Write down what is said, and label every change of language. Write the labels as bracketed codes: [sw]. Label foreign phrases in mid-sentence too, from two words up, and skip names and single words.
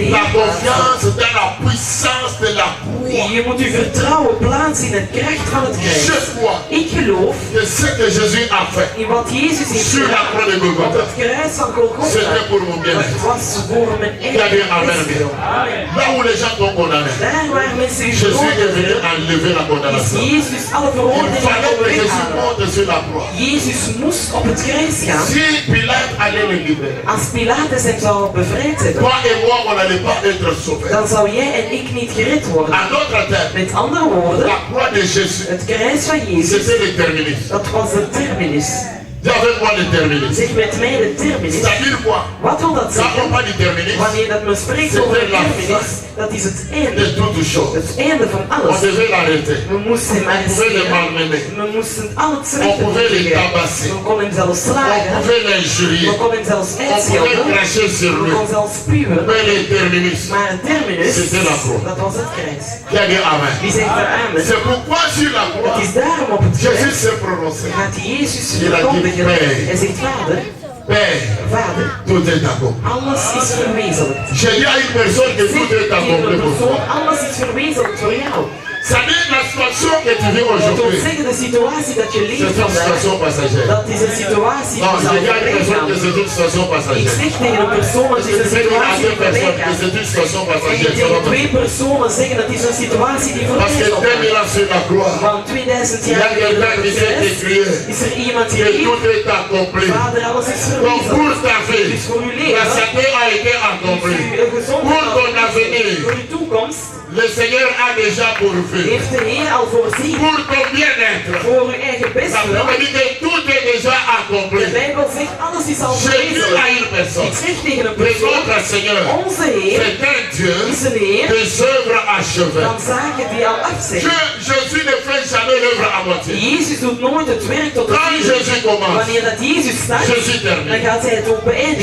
[fr] La [nl] Heer plaatsen. [fr] confiance dans la puissance de la croix. [nl] Je moet uw vertrouwen plaatsen in het kracht van het [fr] Je [nl] kruis. [fr] crois [nl] Ik geloof [fr] que ce que Jésus a fait [nl] in wat Jezus heeft [fr] sur la [nl] gedaan. [fr] croix de [nl] Op [fr] Golgotha, [nl] het kruis van Golgotha. [fr] c'était pour mon bien-être. [nl] Het was voor mijn [fr] Il y a des amen. [nl] eigen bestwil. [fr] Là où les gens t'ont condamné, [nl] Daar waar mensen u [fr] Jésus est venu [nl] veroordeelden, [fr] enlever la [nl] is [fr] condamnation. [nl] Jezus alle [fr] Il [nl] veroordelingen [fr] fallait que Jésus [nl] weghalen. [fr] monte sur la croix. [nl] Jezus moest op het kruis gaan. [fr] Si Pilate allait le libérer, [nl] Als Pilatus hem zou bevrijd hebben, [fr] toi et moi, on n'allait pas être sauvés. [nl] dan zou jij en ik niet gered worden. [fr] En d'autres termes, [nl] Met andere woorden, [fr] la croix de Jésus, [nl] het kruis van Jezus, [fr] c'était le terminus. [nl] dat was de terminus. [fr] Dis avec moi le terminus. [nl] Zeg met mij de terminus. [fr] C'est-à-dire quoi? [nl] Wat wil dat [fr] Quand [nl] zeggen? [fr] on parle du terminus, [nl] Wanneer dat men spreekt over de terminus, dat is het einde. [fr] de toute chose. [nl] Het einde van [fr] On [nl] alles. [fr] devait l'arrêter. [nl] We moesten hem [fr] On pouvait le [nl] arresteren. [fr] malmener. [nl] We moesten al het [fr] On [nl] slechte [fr] pouvait le [nl] doen. [fr] tabasser. [nl] We konden hem zelfs [fr] On [nl] slagen. [fr] pouvait l'injurier. [nl] We konden hem zelfs [fr] On pouvait [nl] uitschelden. [fr] cracher sur [nl] We [fr] lui. [nl] konden zelfs spuwen. [fr] Mais le terminus, [nl] Maar het terminus, [fr] C'était la croix. [nl] dat was het kruis. [fr] qui a dit Amen. [nl] Wie zegt er amen? [fr] C'est pourquoi sur la [nl] Het [fr] croix, [nl] is daarom op het [fr] Jésus [nl] kruis [fr] s'est prononcé. [nl] gaat Jezus [fr] Il a dit, [nl] verkondigen. [fr] Père. [nl] Hij zegt, Vader, [fr] Père, [nl] Vader, [fr] tout est accompli. [nl] alles is verwezenlijkt. [fr] J'ai dit à une personne que tout est [nl] Tegen [fr] accompli [nl] een [fr] pour [nl] persoon, [fr] toi. [nl] alles is verwezenlijkt voor jou. [fr] Ça dit la situation que tu vis [nl] Dat wil [fr] aujourd'hui, [nl] zeggen, de situatie dat je [fr] c'est [nl] leeft [fr] une [nl] vandaag, [fr] situation passagère. [nl] dat is een situatie [fr] Non, [nl] die zal [fr] j'ai dit à une [nl] voorbij [fr] personne [nl] gaan. [fr] que c'est une situation [nl] Ik [fr] passagère. [nl] zeg tegen een persoon, het [fr] Parce [nl] is [fr] que [nl] een [fr] tu peux dire à [nl] situatie [fr] deux [nl] die voorbij [fr] personnes que [nl] gaat. [fr] c'est une situation [nl] En [fr] passagère. Ça va [nl] tegen [fr] pas. [nl] twee personen zeggen, dat is een situatie die [fr] Parce [nl] voorbij [fr] que [nl] zal [fr] 2000 [nl] gaan. [fr] ans sur la croix, [nl] Want 2000 [fr] il y a [nl] jaar geleden [fr] quelqu'un qui s'est écrié [nl] is er iemand die [fr] que [nl] heeft, [fr] tout est accompli. [nl] Vader, alles is [fr] Donc pour [nl] verwezenlijkt. [fr] ta vie, [nl] Dus voor uw [fr] la [nl] leven, [fr] santé a été accomplie. [nl] uw gezondheid, [fr] Pour ton avenir, [nl] voor uw toekomst, [fr] le Seigneur a déjà pourvu. [nl] heeft de Heer al voorzien. [fr] Pour ton bien-être, [nl] Voor uw eigen [fr] la [nl] beste. [fr] Bible dit que tout est déjà accompli. [nl] De Bijbel zegt, alles is al [fr] J'ai dit à [nl] verwezenlijkt. [fr] une personne, [nl] Ik zeg tegen een [fr] que [nl] persoon, [fr] notre Seigneur, [nl] onze Heer [fr] c'est un Dieu [nl] is een Heer [fr] des œuvres achevées. [nl] van zaken die al af zijn. [fr] Que Jésus ne fait jamais l'œuvre à moitié. [nl] Jezus doet nooit het werk tot het [fr] Quand [nl] einde. [fr] Jésus commence, [nl] Wanneer dat Jezus start, [fr] Jésus [nl] dan [fr] termine. [nl] gaat hij het ook beëindigen.